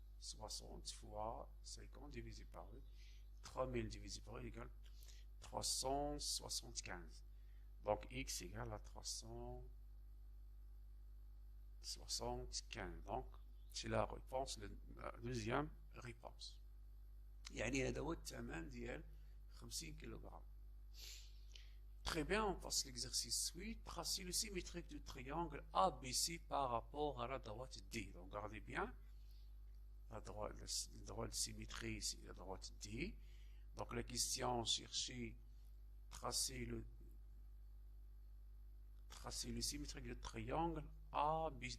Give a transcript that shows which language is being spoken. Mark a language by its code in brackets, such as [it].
[fr] 60 fois 50 divisé par 8. 3000 divisé par 8 égale 375. Donc x égale à 375. Donc c'est la réponse, la deuxième réponse. [ar] يعني هذا هو الثمن ديال 50 كيلوغرام. [fr] Très bien, on passe à l'exercice 8. Tracer le symétrique du triangle ABC par rapport à la droite D. Donc regardez bien, la droite symétrie, c'est la droite D. Donc la question, chercher tracer le symétrique du triangle ABC.